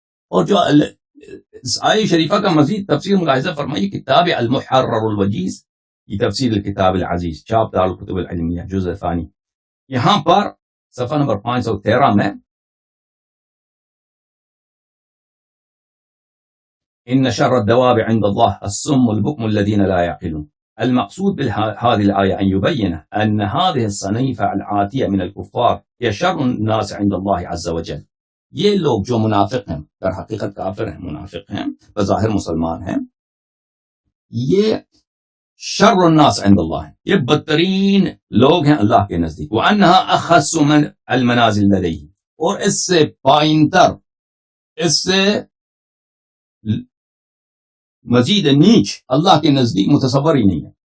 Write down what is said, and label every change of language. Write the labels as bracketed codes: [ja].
[ur] اور جو اس آیہ شریفہ کا مزید تفسیر ملاحظہ فرمائی کتاب المحرر الوجیز کی تفسیر الکتاب العزیز، چاپ دار الکتب العلمیہ جزء ثانی، یہاں پر صفحہ نمبر 513 میں [ar] ان شر الدواب عند الله الصم البكم الذين لا يعقلون. المقصود بهذه الآية أن يبين أن هذه الصنيف العاتية من الكفار هي شر الناس عند الله عز وجل. [ur] یہ لوگ جو منافق ہیں، در حقیقت کافر ہیں، منافق ہیں، بظاہر مسلمان ہیں، یہ [ar] شر الناس عند اللہ [ur] ہیں، یہ بدترین لوگ ہیں اللہ کے نزدیک. [ar] وَأَنَّهَا أَخَصُّ مِنْ الْمَنَازِلِ لَدَيْهِ، [ur] اور اس سے پائنتر، اس سے مزید نیچ اللہ کے نزدیک متصور ہی نہیں ہے.